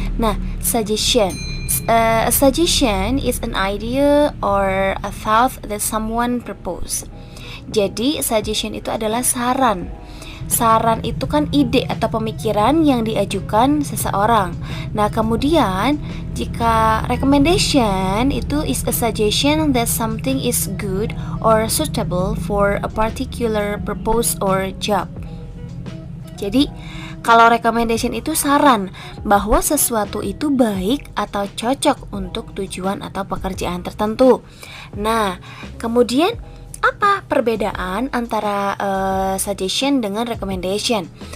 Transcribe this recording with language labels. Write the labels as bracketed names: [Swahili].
[English] Nah, a suggestion is an idea or a thought that someone propose. [Indonesian] Jadi suggestion itu adalah saran. Saran itu kan ide atau pemikiran yang diajukan seseorang. Nah, kemudian jika recommendation itu [English] is a suggestion that something is good or suitable for a particular purpose or job. [Indonesian] Jadi kalau recommendation itu saran bahwa sesuatu itu baik atau cocok untuk tujuan atau pekerjaan tertentu. Nah, kemudian apa perbedaan antara suggestion dengan recommendation?